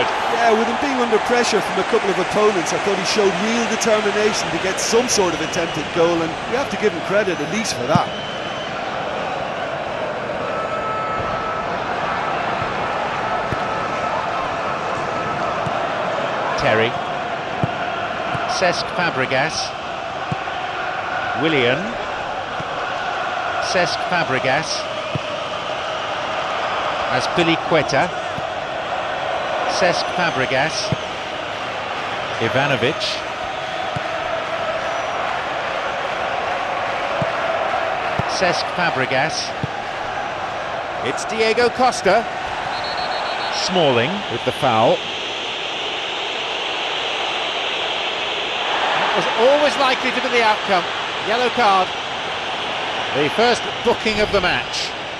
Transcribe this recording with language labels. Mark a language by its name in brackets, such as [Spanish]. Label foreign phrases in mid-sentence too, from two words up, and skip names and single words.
[English] Yeah, with him being under pressure from a couple of opponents, I thought he showed real determination to get some sort of attempted goal, and we have to give him credit at least for that. Terry. Cesc Fabregas. Willian. Cesc Fabregas. Azpilicueta. Cesc Fabregas. Ivanovic. Cesc Fabregas. It's Diego Costa. Smalling with the foul. Was always likely to be the outcome. Yellow card. The first booking of the match.